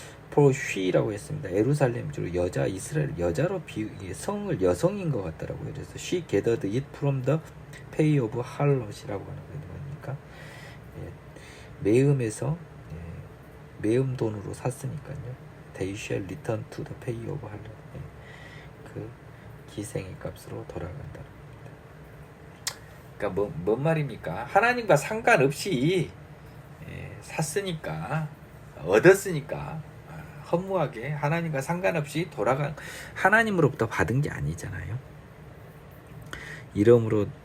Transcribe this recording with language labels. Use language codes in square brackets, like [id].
[en] For she [ko] 라고 했습니다. 예루살렘 주로 여자 이스라엘 여자로 성을 여성인 것 같더라고요. 그래서 [en] she gathered it from the pay of harlot [ko] 이라고 하는 거니까 매음에서 매음 돈으로 샀으니까요. [en] They shall return to the pay of harlot. [ko] 그 기생의 값으로 돌아간다. 그러니까 뭔 말입니까? 하나님과 상관없이 샀으니까 얻었으니까 허무하게 하나님과 상관없이 하나님으로부터 받은 게 아니잖아요. 이러므로